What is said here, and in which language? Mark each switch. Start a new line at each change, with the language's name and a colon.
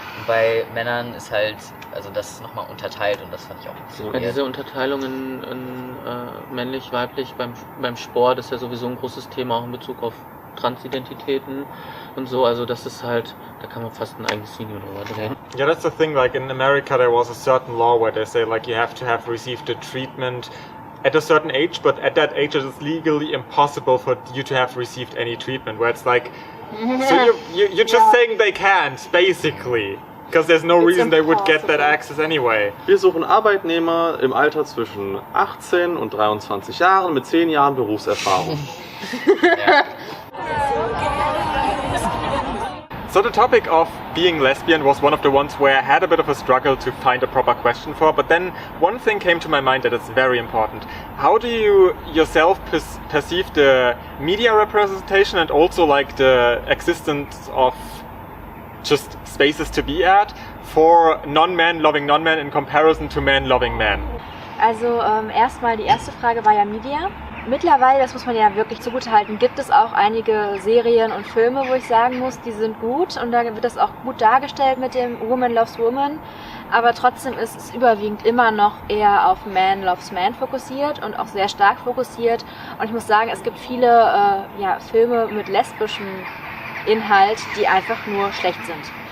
German: Und bei Männern ist halt, also das ist nochmal unterteilt und das fand ich auch so. Ja, diese Unterteilung in männlich, weiblich beim Sport ist ja sowieso ein großes Thema, auch in Bezug auf Transidentitäten und so. Also das ist halt, da kann man fast ein eigenes Video drüber drehen.
English: Yeah, that's the thing. Like in America, there was a certain law where they say like you have to have received a treatment at a certain age, but at that age it is legally impossible for you to have received any treatment. Where it's like, so you're just saying they can't, basically, because there's no reason they would get that access anyway.
German: Wir suchen Arbeitnehmer im Alter zwischen 18 und 23 Jahren mit 10 Jahren Berufserfahrung.
English: So the topic of being lesbian was one of the ones where I had a bit of a struggle to find a proper question for, but then one thing came to my mind that is very important. How do you yourself perceive the media representation and also like the existence of just spaces to be at for non-men loving non-men in comparison to men loving men?
German: Also erstmal die erste Frage war ja Media. Mittlerweile, das muss man ja wirklich zugutehalten, gibt es auch einige Serien und Filme, wo ich sagen muss, die sind gut und da wird das auch gut dargestellt mit dem Woman Loves Woman, aber trotzdem ist es überwiegend immer noch eher auf Man Loves Man fokussiert und auch sehr stark fokussiert und ich muss sagen, es gibt viele Filme mit lesbischem Inhalt, die einfach nur schlecht sind.